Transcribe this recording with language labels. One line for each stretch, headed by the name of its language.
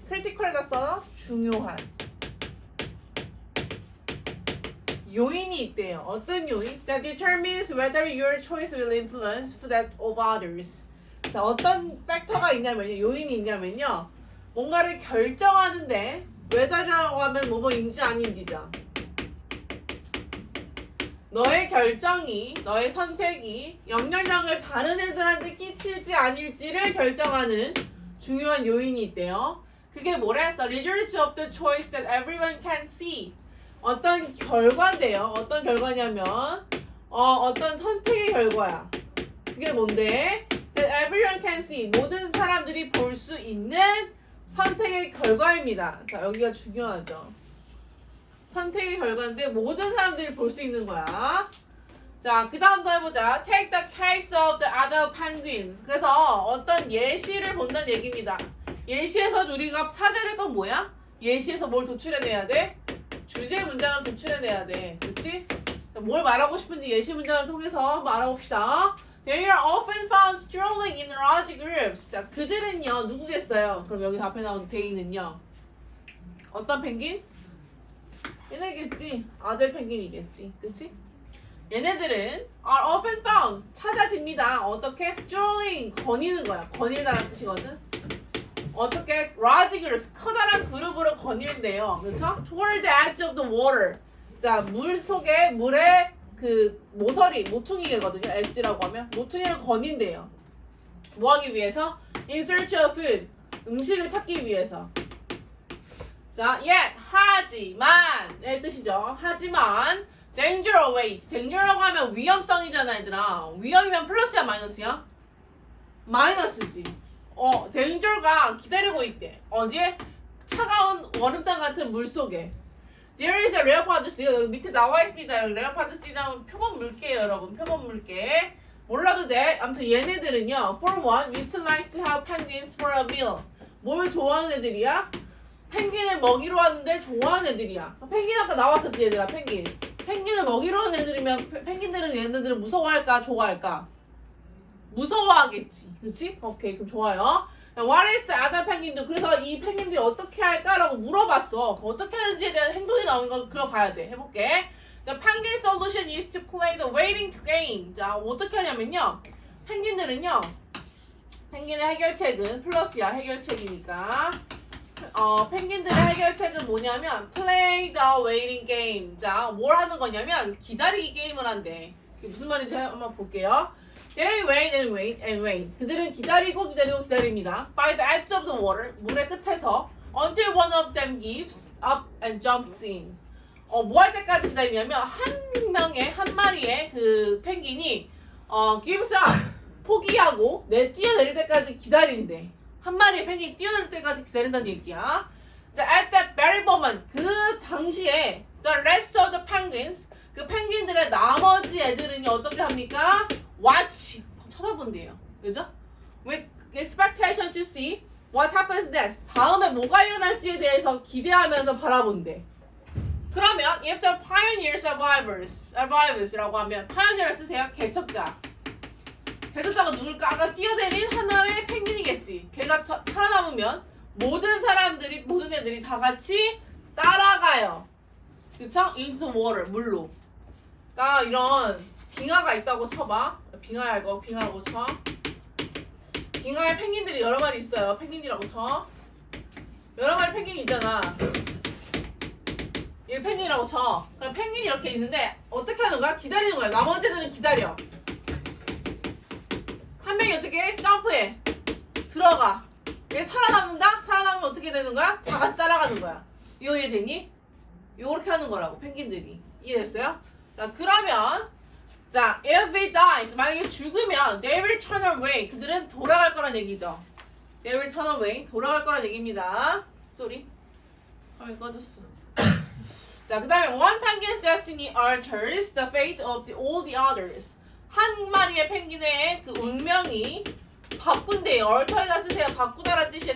Korean: critical에다 써 중요한 요인이 있대요. 어떤 요인?
English: That determines whether your choice will influence that of others.
Korean: 자, 어떤 팩터가 있냐면요. 요인이 있냐면요. 뭔가를 결정하는데 whether라고 하면 뭐뭐인지 아닌지죠. 너의 결정이, 너의 선택이 영향력을 다른 애들한테 끼칠지 아닐지를 결정하는 중요한 요인이 있대요. 그게 뭐래?
English: The result of the choice that everyone can see.
Korean: 어떤 결과인데요. 어떤 결과냐면 어떤 선택의 결과야. 그게 뭔데?
English: That everyone can see.
Korean: 모든 사람들이 볼 수 있는 선택의 결과입니다. 자, 여기가 중요하죠. 선택의 결과인데 모든 사람들이 볼 수 있는 거야. 자, 그 다음 더 해보자.
English: Take the case of the other penguins.
Korean: 그래서 어떤 예시를 본다는 얘기입니다. 예시에서 우리가 찾아야 될 건 뭐야? 예시에서 뭘 도출해내야 돼? 주제 문장을 도출해내야 돼. 그렇지? 뭘 말하고 싶은지 예시 문장을 통해서 한번 알아봅시다.
English: They are often found strolling in large groups.
Korean: 자, 그들은요 누구겠어요? 그럼 여기 앞에 나온 they는요 어떤 펭귄? 얘네겠지. 아들 펭귄이겠지. 그치? 얘네들은
English: are often found
Korean: 찾아집니다. 어떻게? strolling 거니는 거야. 거닐다라는 뜻이거든. 어떻게?
English: large groups
Korean: 커다란 그룹으로 거닐대요. 그렇죠?
English: toward the edge of the water.
Korean: 자, 물 속에 물에 그 모서리, 모퉁이개거든요. edge라고 하면 모퉁이를 거닌대요. 뭐 하기 위해서?
English: in search of food.
Korean: 음식을 찾기 위해서. 자, yet 하지만 의 뜻이죠. 하지만
English: danger awaits.
Korean: danger라고 하면 위험성이잖아, 얘들아. 위험이면 플러스야, 마이너스야? 마이너스지. danger가 기다리고 있대. 어디에? 차가운 얼음장 같은 물 속에.
English: There is a leopard sea.
Korean: 여기 밑에 나와 있습니다. 여기 leopard sea라는 표본 물개예요, 여러분. 표본 물개. 몰라도 돼. 아무튼 얘네들은요.
English: For one, it likes to have penguins for a meal.
Korean: 뭘 좋아하는 애들이야? 펭귄을 먹이러 왔는데 좋아하는 애들이야. 펭귄 아까 나왔었지, 얘들아. 펭귄. 펭귄을 먹이러 오는 애들이면 펭귄들은 얘네들은 무서워할까 좋아할까? 무서워하겠지. 그치? 오케이, 그럼 좋아요.
English: What is the other penguin?
Korean: 그래서 이 펭귄들이 어떻게 할까라고 물어봤어. 어떻게 하는지에 대한 행동이 나오는 걸 그려봐야 돼. 해볼게.
English: The penguin solution is to play the waiting game.
Korean: 자, 어떻게 하냐면요. 펭귄들은요. 펭귄의 해결책은 플러스야. 해결책이니까. 펭귄들의 해결책은 뭐냐면
English: play the waiting game.
Korean: 자, 뭘 하는 거냐면 기다리기 게임을 한대. 그게 무슨 말인지 한번 볼게요.
English: They wait and wait and wait.
Korean: 그들은 기다리고 기다립니다.
English: By the edge of the water.
Korean: 물의 끝에서
English: until one of them gives up and jumps in.
Korean: 뭐 할 때까지 기다리냐면 한 마리의 그 펭귄이
English: gives up.
Korean: 포기하고 뛰어내릴 때까지 기다린대. 한 마리의 펭귄이 뛰어내릴 때까지 기다린다는 얘기야.
English: 자, at that very moment.
Korean: 그 당시에
English: the rest of the penguins.
Korean: 그 펭귄들의 나머지 애들은 어떻게 합니까? Watch. 쳐다본대요. 그죠?
English: With expectation to see what happens next.
Korean: 다음에 뭐가 일어날지에 대해서 기대하면서 바라본대. 그러면
English: if the pioneer survives라고 하면 pioneer
Korean: 쓰세요. 개척자. 개척자가 누굴까? 아까 뛰어내린 하나의 펭귄이겠지. 걔가 살아남으면 모든 애들이 다 같이 따라가요. 그쵸?
English: into water.
Korean: 물로. 그러니까 이런 빙하가 있다고 쳐봐. 빙하야 이거. 빙하라고 쳐. 빙하에 펭귄들이 여러 마리 있어요. 펭귄이라고 쳐. 여러 마리 펭귄이 있잖아. 이 펭귄이라고 쳐. 그럼 펭귄이 이렇게 있는데 어떻게 하는 거야? 기다리는 거야. 나머지 애들은 기다려. 한 명이 어떻게 해? 점프해. 들어가. 얘 살아남는다? 살아남으면 어떻게 되는 거야? 다 같이 따라가는 거야. 이거 이해되니? 요렇게 하는 거라고 펭귄들이. 이해됐어요?
English: 자, 그러면 자, if it dies,
Korean: 만약에 죽으면
English: they will turn away.
Korean: 그들은 돌아갈 거란 얘기죠.
English: They will turn away.
Korean: 돌아갈 거란 얘기입니다. 쏘리. 화면 꺼졌어.
English: 자, 그 다음에 one penguin's destiny alters the fate of all the others.
Korean: 한 마리의 펭귄의 그 운명이 바꾼대요. alter에다 쓰세요. 바꾸다라는 뜻이야.